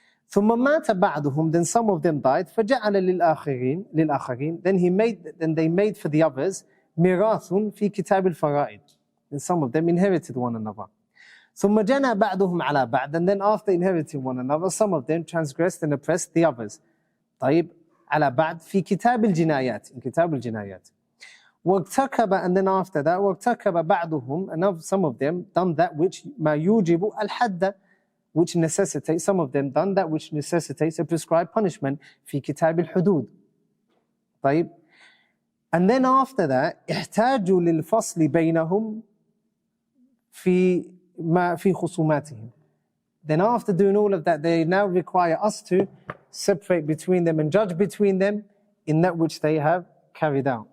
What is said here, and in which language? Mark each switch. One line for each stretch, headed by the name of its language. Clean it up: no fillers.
Arabic: ثُمَّ مَاتَ بَعْضُهُم,
English: then some of them died,
Arabic: فَجَعَلَ لِلْآخَرِينَ,
English: then they made for the others
Arabic: مِيرَاثٌ فِي كِتَابِ الْفَرَائِضِ,
English: and some of them inherited one another.
Arabic: ثُمَّ جَنَى بَعْضُهُم عَلَى بَعْضٍ,
English: and then after inheriting one another, some of them transgressed and oppressed the others.
Arabic: طيب, على بعد في كتاب الجنايات, in كتاب الجنايات.
English: واغتكب, and then after that,
Arabic: واغتكب بعضهم,
English: and some of them done that which
Arabic: ما يوجب الحد,
English: which necessitates, some of them done that which necessitates a prescribed punishment,
Arabic: في كتاب الحدود. طيب.
English: And then after that,
Arabic: احتاجوا للفصل بينهم في خصوماتهم.
English: Then after doing all of that, they now require us to separate between them and judge between them in that which they have carried out.